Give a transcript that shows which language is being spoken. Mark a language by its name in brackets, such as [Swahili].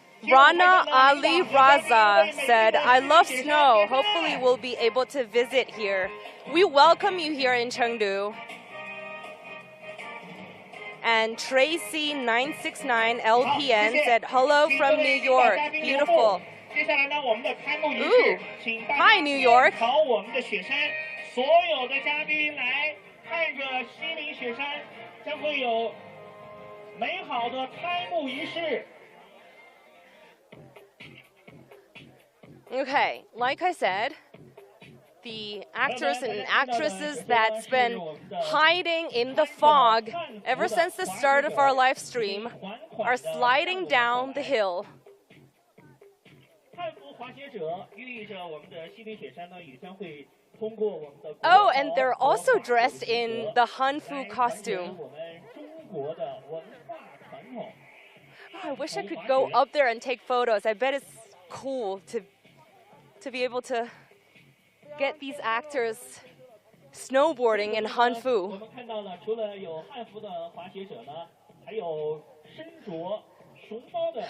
[English] Rana Ali Raza said, I love snow. Hopefully we'll be able to visit here. We welcome you here in Chengdu. And Tracy969 LPN said, hello from New York. Beautiful. [Chinese] 接下来呢，我们的开幕仪式，请大家 [English] Hi, New York. [Chinese] 朝我们的雪山，所有的嘉宾来看着西岭雪山，将会有美好的开幕仪式。 [English] Okay, like I said, the actors and actresses that's been hiding in the fog ever since the start of our live stream are sliding down the hill. [Chinese] 汉服滑雪者寓意着我们的西岭雪山呢，也将会通过我们的 [English] Oh, and they're also dressed in the Hanfu costume. [Chinese] 我们中国的文化传统。 [English] I wish I could go up there and take photos. I bet it's cool to be able to get these actors snowboarding in [Chinese] 我 [English] Hanfu. [Chinese] 们看到了，除了有汉服的滑雪者呢，还有身着熊猫的。